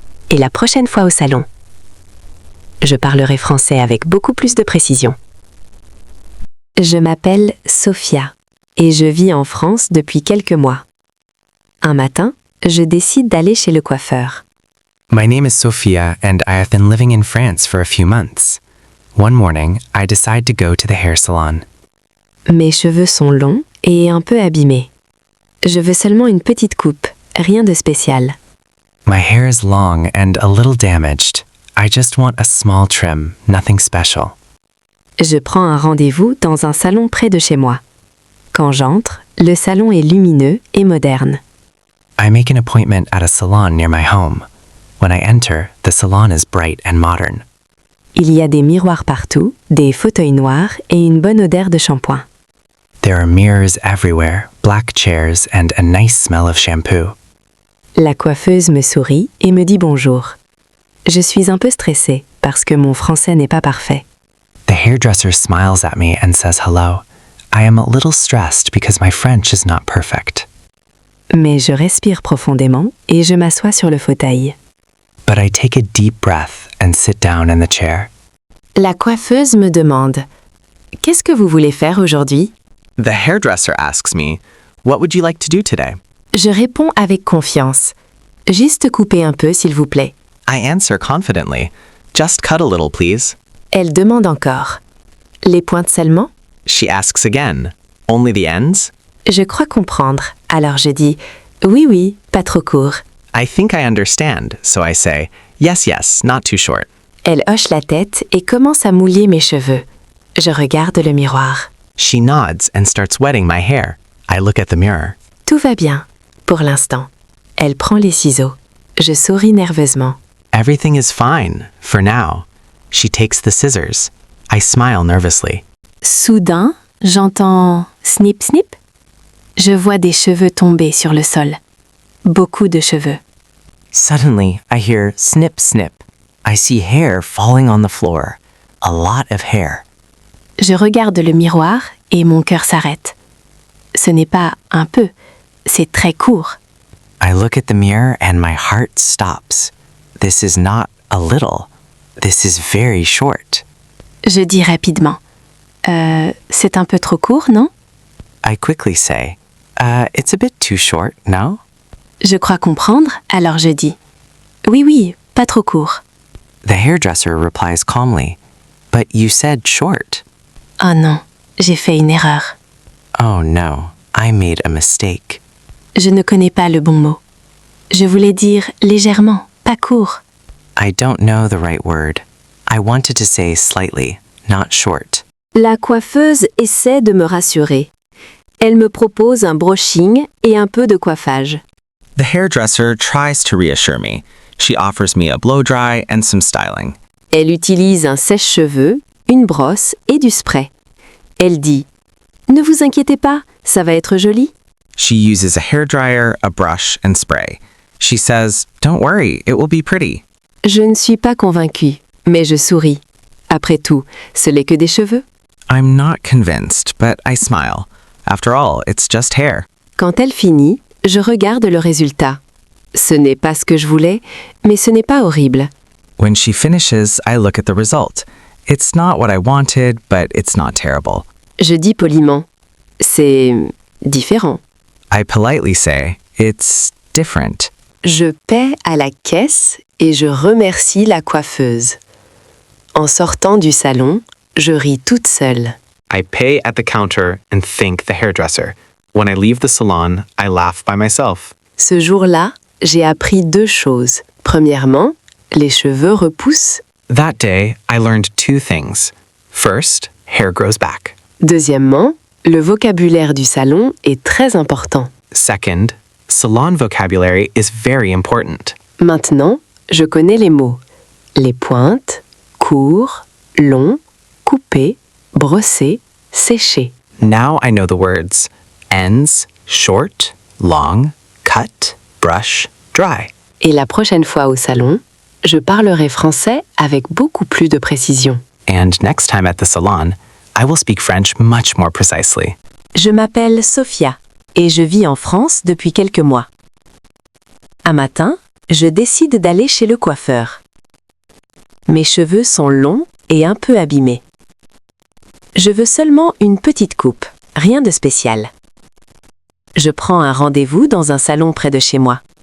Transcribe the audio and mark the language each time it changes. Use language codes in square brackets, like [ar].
[fr] Et la prochaine fois au salon, je parlerai français avec beaucoup plus de précision. Je m'appelle Sophia et je vis en France depuis quelques mois. Un matin, je décide d'aller chez le coiffeur. [en] My name is Sophia and I have been living in France for a few months. One morning, I decide to go to the hair salon. [fr] Mes cheveux sont longs et un peu abîmés. Je veux seulement une petite coupe, rien de spécial. [en] My hair is long and a little damaged. I just want a small trim, nothing special. [fr] Je prends un rendez-vous dans un salon près de chez moi. Quand j'entre, le salon est lumineux et moderne. [en] I make an appointment at a salon near my home. When I enter, the salon is bright and modern. [fr] Il y a des miroirs partout, des fauteuils noirs et une bonne odeur de shampoing. [en] There are mirrors everywhere, black chairs, and a nice smell of shampoo. [fr] La coiffeuse me sourit et me dit bonjour. Je suis un peu stressée parce que mon français n'est pas parfait. [en] The hairdresser smiles at me and says hello. I am a little stressed because my French is not perfect. [fr] Mais je respire profondément et je m'assois sur le fauteuil. [en] but I take a deep breath and sit down in the chair. [fr] La coiffeuse me demande « Qu'est-ce que vous voulez faire aujourd'hui ?» [en] The hairdresser asks me, "What would you like to do today?" [fr] Je réponds avec confiance. Juste couper un peu, s'il vous plaît. [en] I answer confidently, "Just cut a little, please." [fr] Elle demande encore. Les pointes seulement? [en] She asks again, "Only the ends?" [fr] Je crois comprendre, alors je dis oui, oui, pas trop court. [en] I think I understand, so I say, "Yes, yes, not too short." [fr] Elle hoche la tête et commence à mouiller mes cheveux. Je regarde le miroir. [en] She nods and starts wetting my hair. I look at the mirror. [fr] Tout va bien, pour l'instant. Elle prend les ciseaux. Je souris nerveusement. [en] Everything is fine, for now. She takes the scissors. I smile nervously. [fr] Soudain, j'entends snip snip. Je vois des cheveux tomber sur le sol. Beaucoup de cheveux. [en] Suddenly, I hear snip, snip. I see hair falling on the floor. A lot of hair. [fr] Je regarde le miroir et mon cœur s'arrête. Ce n'est pas un peu, c'est très court. [en] I look at the mirror and my heart stops. This is not a little. This is very short. [fr] Je dis rapidement. C'est un peu trop court, non? [en] I quickly say, it's a bit too short, no? [fr] Je crois comprendre, alors je dis. Oui, oui, pas trop court. [en] The hairdresser replies calmly, but you said short. [fr] Oh non, j'ai fait une erreur. [en] Oh no, I made a mistake. [fr] Je ne connais pas le bon mot. Je voulais dire légèrement, pas court. [en] I don't know the right word. I wanted to say slightly, not short. [fr] La coiffeuse essaie de me rassurer. Elle me propose un brushing et un peu de coiffage. [en] The hairdresser tries to reassure me. She offers me a blow dry and some styling. [fr] Elle utilise un sèche-cheveux, une brosse et du spray. Elle dit « Ne vous inquiétez pas, ça va être joli ». [en] She uses a hairdryer, a brush, and spray. She says, "Don't worry, it will be pretty." [fr] Je ne suis pas convaincue, mais je souris. Après tout, ce n'est que des cheveux. [en] I'm not convinced, but I smile. After all, it's just hair. [fr] Quand elle finit, je regarde le résultat. Ce n'est pas ce que je voulais, mais ce n'est pas horrible. [en] When she finishes, I look at the result. It's not what I wanted, but it's not terrible. [fr] Je dis poliment « C'est différent ». [en] I politely say, "It's different." [fr] Je paie à la caisse et je remercie la coiffeuse. En sortant du salon, je ris toute seule. [en] I pay at the counter and thank the hairdresser. When I leave the salon, I laugh by myself. [fr] Ce jour-là, j'ai appris 2 choses. Premièrement, les cheveux repoussent. [en] That day, I learned 2 things. First, hair grows back. [fr] Deuxièmement, le vocabulaire du salon est très important. [en] Second, salon vocabulary is very important. [fr] Maintenant, je connais les mots. Les pointes, court, long, coupé, brossé, séché. [en] Now I know the words ends, short, long, cut, brush, dry. [fr] Et la prochaine fois au salon, je parlerai français avec beaucoup plus de précision. [en] And next time at the salon, I will speak French much more precisely. [fr] Je m'appelle Sophia et je vis en France depuis quelques mois. Un matin, je décide d'aller chez le coiffeur. Mes cheveux sont longs et un peu abîmés. Je veux seulement une petite coupe, rien de spécial. Je prends un rendez-vous dans un salon près de chez moi.